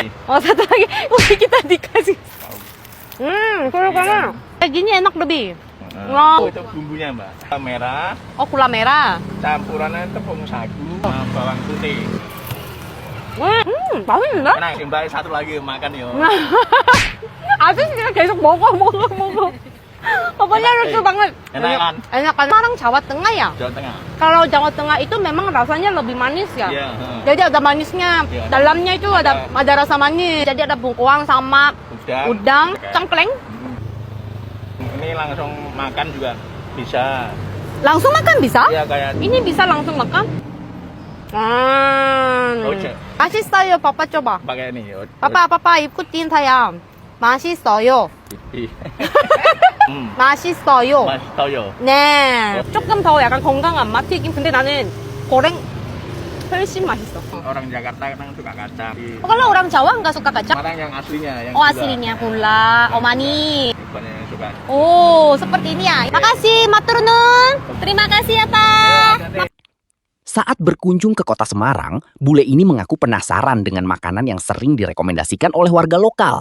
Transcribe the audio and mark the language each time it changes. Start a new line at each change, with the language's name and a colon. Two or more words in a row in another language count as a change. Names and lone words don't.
Indonesian: Oh, satu lagi. Wah, kita dikasih. Kurang kayak gini enak lebih. Oh, itu bumbunya, Mbak. Gula merah, Oh, gula merah. campurannya tepung sagu, sama bawang putih.
Korean: 맛있는데?
Indonesian: Enak, Mbak. Satu lagi makan yo.
Korean: 아저씨가 계속 먹어.
Indonesian: Pokoknya lucu banget. Enak kan? Enak kan? Semarang Jawa Tengah ya? Jawa Tengah. Kalau Jawa Tengah itu memang rasanya lebih manis ya. Iya. Jadi ada manisnya. Iya, Dalamnya itu ada rasa manis. Jadi ada bengkoang sama udang, cengkleng. Ini langsung makan juga bisa. Langsung makan bisa? Iya, kayak Ini bisa langsung makan? Oce.
Korean: 맛있어요.
Indonesian: Papa coba. pakai ini. Papa ikutin saya.
Korean: 맛있어요. 맛있어요. 맛있어요. 네. 조금 더 약간 건강한 맛 튀김. 근데 나는 고랭 훨씬 맛있어.
Indonesian: Orang Jakarta kan suka kacang. Oh, kalau orang Jawa nggak suka kacang? Semarang yang aslinya. Yang Oh, aslinya pula. Oh, manis. Bukannya yang suka. Oh, seperti ini ya. Makasih,
Javanese: matur nuwun.
Indonesian: Terima kasih ya, Pak. Saat berkunjung ke kota Semarang, bule ini mengaku penasaran dengan makanan yang sering direkomendasikan oleh warga lokal.